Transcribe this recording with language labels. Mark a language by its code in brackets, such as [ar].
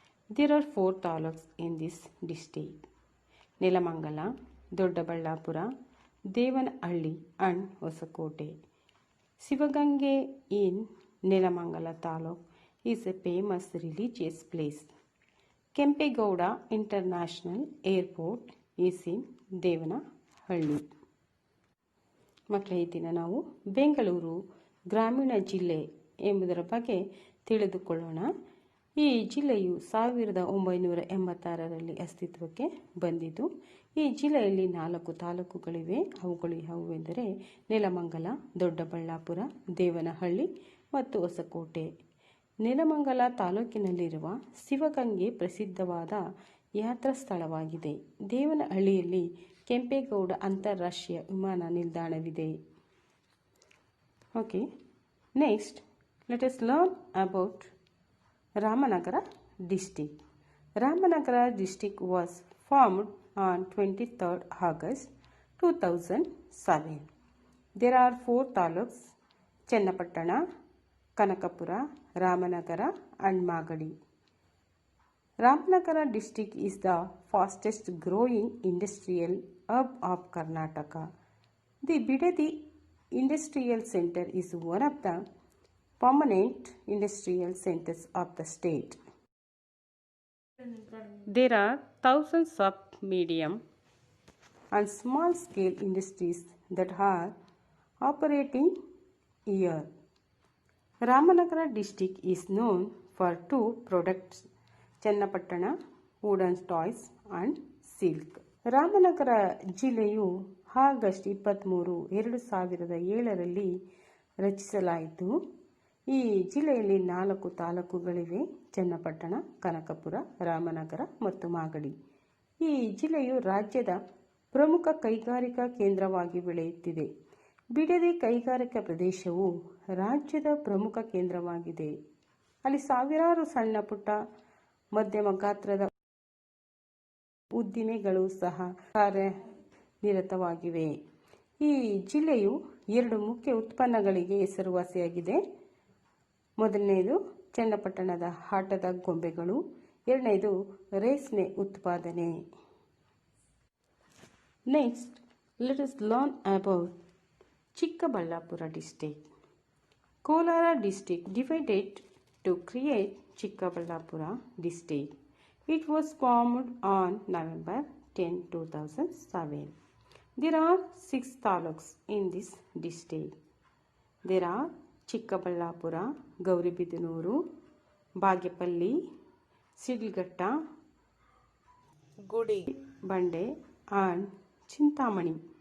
[en] There are 4 taluks in this district: Nelamangala, Doddaballapura, Devanahalli and Hosakote. Sivagange in Nelamangala taluk is a famous religious place. Kempegowda International Airport is in Devanahalli. [kn] ಮಕ್ಕಳೇ, ಈ ದಿನ ನಾವು ಬೆಂಗಳೂರು ಗ್ರಾಮೀಣ ಜಿಲ್ಲೆ ಎಂಬುದರ ಬಗ್ಗೆ ತಿಳಿದುಕೊಳ್ಳೋಣ. ಈ ಜಿಲ್ಲೆಯು 1986ರಲ್ಲಿ ಅಸ್ತಿತ್ವಕ್ಕೆ ಬಂದಿತು. ಈ ಜಿಲ್ಲೆಯಲ್ಲಿ 4 ತಾಲೂಕುಗಳಿವೆ. ಅವುಗಳು ಯಾವುವೆಂದರೆ ನೆಲಮಂಗಲ, ದೊಡ್ಡಬಳ್ಳಾಪುರ, ದೇವನಹಳ್ಳಿ ಮತ್ತು ಹೊಸಕೋಟೆ. ನೆಲಮಂಗಲ ತಾಲೂಕಿನಲ್ಲಿರುವ ಶಿವಗಂಗೆ ಪ್ರಸಿದ್ಧವಾದ ಯಾತ್ರಾ ಸ್ಥಳವಾಗಿದೆ. ದೇವನಹಳ್ಳಿಯಲ್ಲಿ ಕೆಂಪೇಗೌಡ ಅಂತಾರಾಷ್ಟ್ರೀಯ ವಿಮಾನ ನಿಲ್ದಾಣವಿದೆ. [en] Okay, next let us learn about Ramanagara district. Ramanagara district was formed on 23rd August 2007. There are 4 taluks: Channapatna, Kanakapura, Ramanagara and Magadi. Ramanagara district is the fastest growing industrial hub of Karnataka. The Bidadi Industrial Center is one of the permanent industrial centers of the state. There are thousands of medium and small scale industries that are operating here. Ramanagara district is known for 2 products: Channapatna wooden toys and silk. [kn] Ramanagara ಜಿಲ್ಲೆಯು August 23, 2007ರಲ್ಲಿ ರಚಿಸಲಾಯಿತು. ಈ ಜಿಲ್ಲೆಯಲ್ಲಿ 4 ತಾಲೂಕುಗಳಿವೆ: ಚನ್ನಪಟ್ಟಣ, ಕನಕಪುರ, ರಾಮನಗರ ಮತ್ತು ಮಾಗಡಿ. ಈ ಜಿಲ್ಲೆಯು ರಾಜ್ಯದ ಪ್ರಮುಖ ಕೈಗಾರಿಕಾ ಕೇಂದ್ರವಾಗಿ ಬೆಳೆಯುತ್ತಿದೆ. ಬಿಡದಿ ಕೈಗಾರಿಕಾ ಪ್ರದೇಶವು ರಾಜ್ಯದ ಪ್ರಮುಖ ಕೇಂದ್ರವಾಗಿದೆ. ಅಲ್ಲಿ ಸಾವಿರಾರು ಸಣ್ಣ ಪುಟ್ಟ ಮಧ್ಯಮ ಗಾತ್ರದ ಉದ್ದಿಮೆಗಳು ಸಹ ಕಾರ್ಯನಿರತವಾಗಿವೆ. ಈ ಜಿಲ್ಲೆಯು 2 ಮುಖ್ಯ ಉತ್ಪನ್ನಗಳಿಗೆ ಹೆಸರುವಾಸಿಯಾಗಿದೆ. ಮೊದಲನೆಯದು ಚನ್ನಪಟ್ಟಣದ ಆಟದ ಗೊಂಬೆಗಳು, ಎರಡನೆಯದು ರೇಷ್ಮೆ ಉತ್ಪಾದನೆ. [en] Next let us learn about Chikkaballapura district. Kolara district divided to create Chikkaballapura district. It was formed on November 10, 2007. There are 6 taluks in this district. There are Chikkaballapura, Gauribidanuru, Bagepalli, Sidilghetta, Gudibande and Chintamani.